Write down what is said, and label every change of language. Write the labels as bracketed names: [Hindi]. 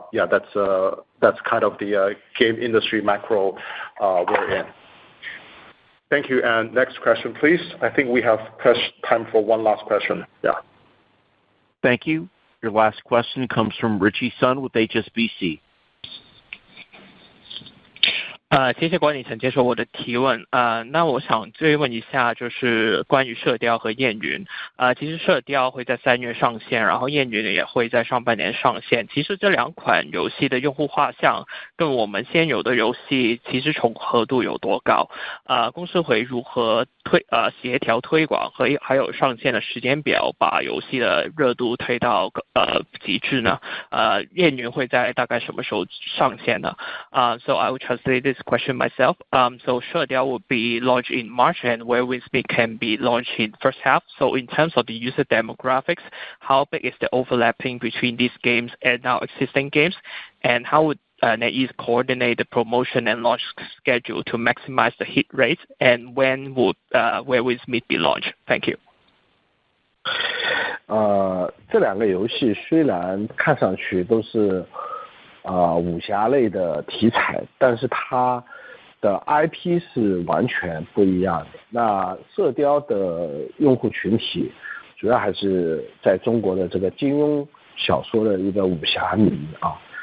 [English] That's kind of the game industry macro we're in. Thank you. And next question, please. I think we have time for one last question. Yeah. Thank you. Your last question comes from Richie Sun with HSBC. [Chinese] 谢谢管理层接受我的提问。那我想追问一下，就是关于射雕和燕云。其实射雕会在3月上线，然后燕云也会在上半年上线。其实这两款游戏的用户画像跟我们现有的游戏其实重合度有多高？公司会如何协调推广和还有上线的时间表，把游戏的热度推到极致呢？燕云会在大概什么时候上线呢？ [English] So I will translate this question myself. So Shediao will be launched in March, and Where Wings Meet can be launched in first half. So in terms of the user demographics, how big is the overlapping between these games and our existing games? And how would NetEase coordinate the promotion and launch schedule to maximize the hit rates? And when would Where Wings Meet be launched? Thank you. [Chinese] 这两个游戏虽然看上去都是武侠类的题材，但是它的 IP 是完全不一样的。那射雕的用户群体主要还是在中国的这个金庸小说的一个武侠迷啊。